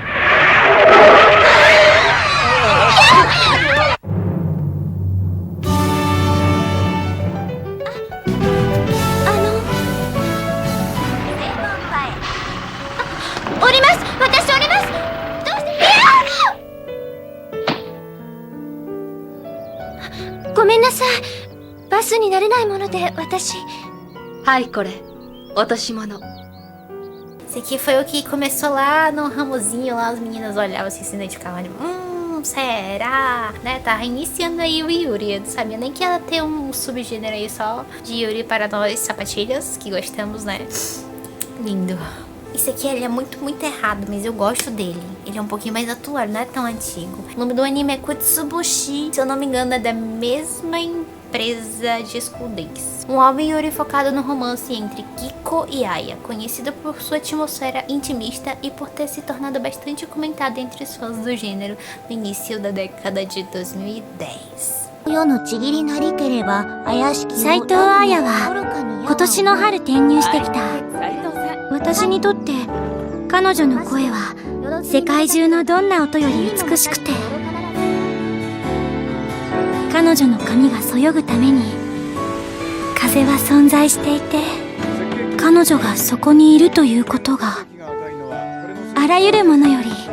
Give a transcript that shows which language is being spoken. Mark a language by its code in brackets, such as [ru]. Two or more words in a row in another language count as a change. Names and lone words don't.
[ja] 降ります。私降ります。どうして？ごめんなさい。バスになれないもので私。はい、これ、落とし物。 [pt] Esse aqui foi o que começou lá no ramozinho, lá as meninas olhavam assim, se identificavam, tipo, será? Né? Tava iniciando aí o Yuri. Eu não sabia nem que ia ter um subgênero aí só de Yuri para nós sapatilhas, que gostamos, né? Lindo. Esse aqui ele é muito errado, mas eu gosto dele. Ele é um pouquinho mais atual, não é tão antigo. O nome do anime é Kutsuboshi. Se eu não me engano, é da mesma empresa de School Days. Um OVA Yuri focado no romance entre Kiko e Aya, conhecido por sua atmosfera intimista e por ter se tornado bastante comentado entre os fãs do gênero no início da década de 2010. [ja] 斉藤彩は今年の春転入してきた。私にとって彼女の声は世界中のどんな音より美しくて、彼女の髪がそよぐために風は存在していて、彼女がそこにいるということがあらゆるものより。